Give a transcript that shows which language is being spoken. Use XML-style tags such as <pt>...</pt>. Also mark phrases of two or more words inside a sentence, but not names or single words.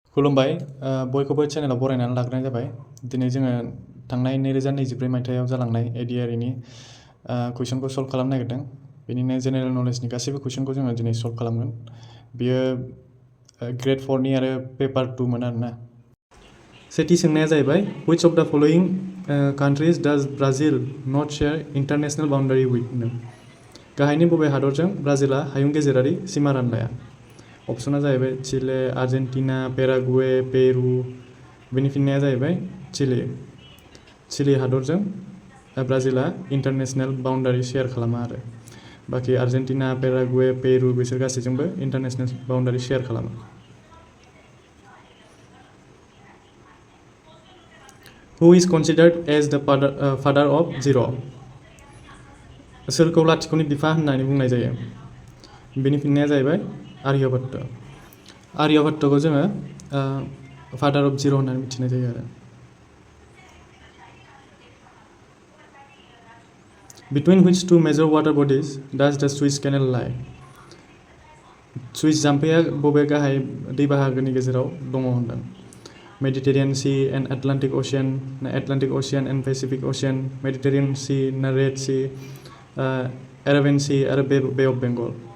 <brx>खुलुमबाय बयखौबो चेनेलाव बरायनानै लाग्रोनाय जाबाय। दिनै जोङो थांनाय 2024 मायथाइयाव जालांनाय ADRE नि कुइसनखौ सल्भ खालामनो नागिरदों। बेनिनो जेनेरेल नलेजनि गासैबो कुइसनखौ जोङो दिनै सल्भ खालामगोन। बियो ग्रेड 4 नि आरो पेपार 2 मोन आरोना। सेथि सोंनाया जाहैबाय</brx> <en>which of the following countries does Brazil not share international boundary with?</en> <brx>गाहायनि बबे हादरजों ब्राजिलआ हायुं गेजेरारि सिमा रानलाया? अपसना जाहैबाय चिले, आर्जेन्टिना, पेरागुवे, पेरु। बेनि फिननाया जाहैबाय चिली हादरजों ब्राजिलआ</brx> <en>international boundary share</en> <brx>खालामा आरो बाखि आर्जेन्टिना, पेरागुवे, पेरु बिसोर गासैजोंबो</brx> <en>international boundary share</en> <brx>खालामो।</brx> <en>Who is considered as the father of zero?</en> <brx>सोरखौ लाथिख'नि बिफा होननानै बुंनाय जायो? बेनि फिननाया जाहैबाय आर्यभट्ट। आर्यभट्टखौ जोङो</brx> <en>father of zero'</en> <brx>होननानै मिथिनाय जायो आरो।</brx> <en>Between which two major water bodies does the Suez Canal lie?</en> <brx>सुइस जाम्फैया बबे गाहाय दै बाहागोनि गेजेराव दङ होनदों?</brx> <en>Mediterranean Sea and Atlantic Ocean, ना Atlantic Ocean and Pacific Ocean, Mediterranean Sea ना Red Sea, Arabian Sea आरो Bay of Bengal।</en>